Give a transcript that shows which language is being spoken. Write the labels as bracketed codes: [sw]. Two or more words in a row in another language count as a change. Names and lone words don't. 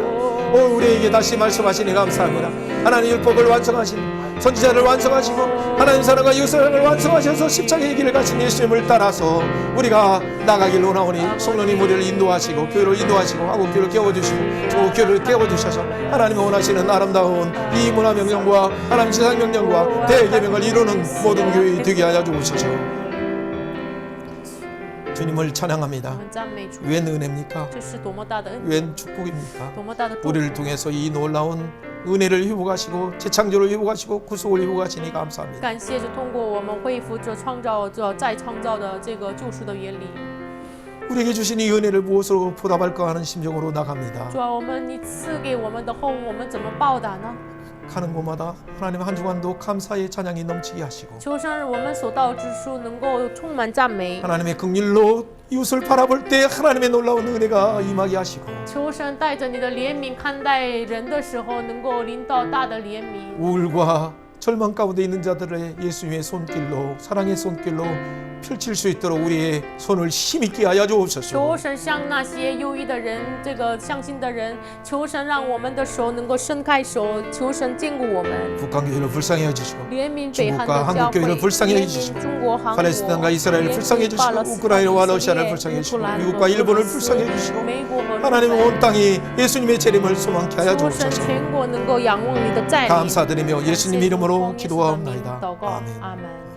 [ko] 오 우리에게 다시 말씀하시니 감사합니다. 하나님 율법을 완성하신 선지자를 완성하시고 하나님 사랑과 이웃 사랑을 완성하셔서 십자가의 길을 가신 예수님을 따라서 우리가 나가길 원하오니 성령님 우리를 인도하시고 교회를 인도하시고 한국 교회를 깨워주시고 중국 교회를 깨워주셔서 하나님이 원하시는 아름다운 이 문화 명령과 하나님 지상 명령과 대계명을 이루는 모든 교회 되게 하여 주옵소서. 주님을 찬양합니다. [zh] 我们赞美主， [ko] 웬 은혜입니까? [zh] 这是多么大的恩典， [ko] 웬 축복입니까? [zh] 多么大的祝福。 [ko] 우리를 통해서 이 놀라운 은혜를 회복하시고 재창조를 회복하시고 구속을 회복하시니 감사합니다. [zh] 感谢着通过我们恢复着创造着再创造的这个救赎的原理。 [ko] 우리에게 주신 이 은혜를 무엇으로 보답할까 하는 심정으로 나갑니다. [zh] 主啊，我们你赐给我们的后，我们怎么报答呢？ [ko] 가는 곳마다 하나님 한 주간도 감사의 찬양이 넘치게 하시고 [zh] 求神我们所到之处能够充满赞美， [ko] 하나님의 긍휼로 이웃을 바라볼 때 하나님의 놀라운 은혜가 임하게 하시고 [zh] 求神带着你的怜悯看待人的时候，能够临到大的怜悯。 [ko] 우울과 절망 가운데 있는 자들의 예수님의 손길로 사랑의 손길로 펼칠 수 있도록 우리의 손을 힘있게 하여 [zh] 求 [ko] 주옵소서. [zh] 神向那些忧郁的人，这个相信的人，求神让我们的手能够伸开手，求神坚固我们。 [ko] 북한교회를 불쌍히 해주시고 [zh] 怜悯北韩 [ko] 중국과 [zh] 的教 [ko] 한국 [zh] 会， [ko] 교회를 불쌍히 [zh] 怜 [ko] 해주시고 [zh] 悯中国、韩国， [ko] 팔레스타인과 이스라엘을 불쌍히 [zh] 怜悯 [ko] 해주시고 [zh] 巴勒斯坦、 [ko] 우크라이나와 [zh] 以色 [ko] 러시아를 [zh] 列、 [ko] 불쌍히 [zh] 乌克 [ko] 해주시고 [zh] 兰、 [ko] 미국과 [zh] 俄 [ko] 일본을 [zh] 罗斯 [ko] 불쌍히 해주시고 [zh] 美国和日 [ko] 하나님 [zh] 本。 [ko] 온 땅이 예수님의 재림을 소망케 하여 [zh] 求神 [ko] 주옵소서. [zh] 全国能够仰望你的再临。 [ko] 감사드리며 예수님 이름으로 [zh] 奉耶稣的名 [ko] 기도하옵나이다. [zh] 祷告， [ko] 아멘. [zh] 阿门。